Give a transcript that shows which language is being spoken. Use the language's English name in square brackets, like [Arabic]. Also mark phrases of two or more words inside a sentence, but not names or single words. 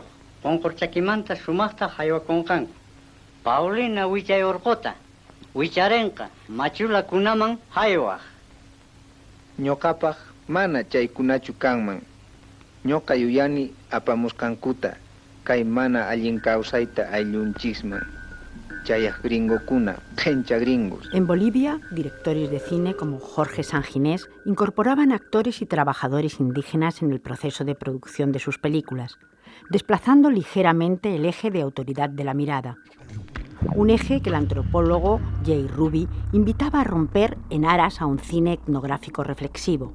[Quechua] Qunqurchakimanta sumaqta haywakunqanku. Paulina wichay urquta, wicharenqa machula kunaman haywaq. Ñoqapaq mana chaykunachu kanman. Ñoqa yuyani apamusqankuta, kay mana allin kawsayta ayllunchisman. Chayaq gringokuna, qhencha gringos. [Spanish] En Bolivia, directores de cine como Jorge Sanginés incorporaban actores y trabajadores indígenas en el proceso de producción de sus películas, desplazando ligeramente el eje de autoridad de la mirada. Un eje que el antropólogo Jay Ruby invitaba a romper en aras a un cine etnográfico reflexivo.